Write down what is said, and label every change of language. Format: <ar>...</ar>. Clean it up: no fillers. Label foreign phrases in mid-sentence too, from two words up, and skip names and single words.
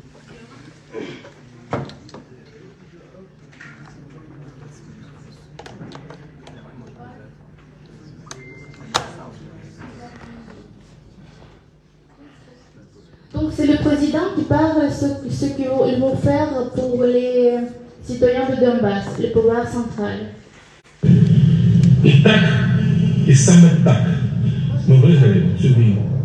<fr>Donc c'est le président qui parle de ce qu'ils vont faire pour les citoyens de Donbass, le pouvoir central.</fr> <uk>І так, і саме так ми виграємо цю війну.</uk>